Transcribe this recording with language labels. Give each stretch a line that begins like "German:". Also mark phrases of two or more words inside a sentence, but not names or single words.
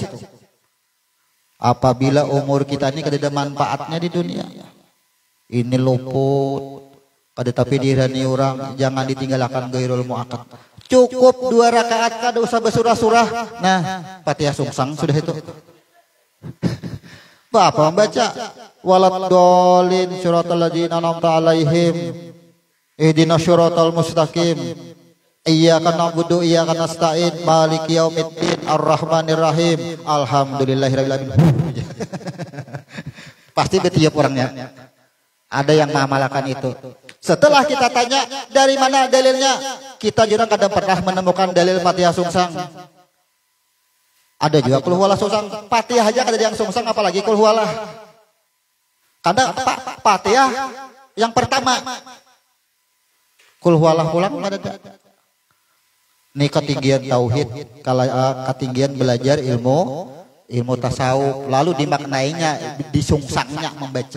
Banjar: Apabila umur kita ini kada ada manfaatnya di dunia, ini luput, kada tapi dirani orang, jangan ditinggalkan
Arabic: غير المؤقت.
Banjar: Cukup 2 rakaat, kada usah bersurah-surah. Nah, Fatihah sungsang sudah itu. Bapak membaca
Arabic: ولا الضالين صراط الذين أنعمت عليهم اهدنا الصراط المستقيم إياك نعبد وإياك نستعين مالك يوم الدين الرحمن الرحيم الحمد لله رب العالمين.
Banjar: Pasti betiap orangnya. Ada yang mengamalkan itu. Setelah kita tanya dari mana dalilnya, kita juga kadang pernah menemukan dalil Fatihah sungsang. Ada juga
Arabic: قل هو الله
Banjar: sungsang. Fatihah aja kada yang sungsang apalagi
Arabic: قل هو الله.
Banjar: Karena Fatihah yang pertama.
Arabic: قل هو الله
Banjar: pulang ada. Ini ketinggian tauhid, kalau ketinggian belajar ilmu tasawuf, lalu dimaknainya, disungsangnya membaca.